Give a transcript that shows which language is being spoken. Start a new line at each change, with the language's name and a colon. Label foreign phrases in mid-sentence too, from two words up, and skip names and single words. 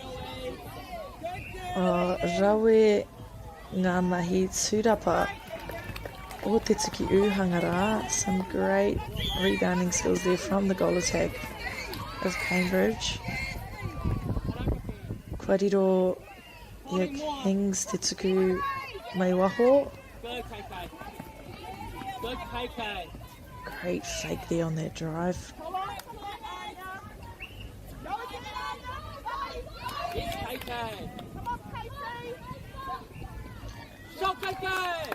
Māori: Rawe ngā mahi tūrapa o te tuki uhanga rā.
English: Some great rebounding skills there from the goal attack of Cambridge.
Māori: Kua riro ia Kings te tuku mai waho.
English: Good, KK. Good, KK. Great fake there on that drive. Yes, KK. Shot, KK.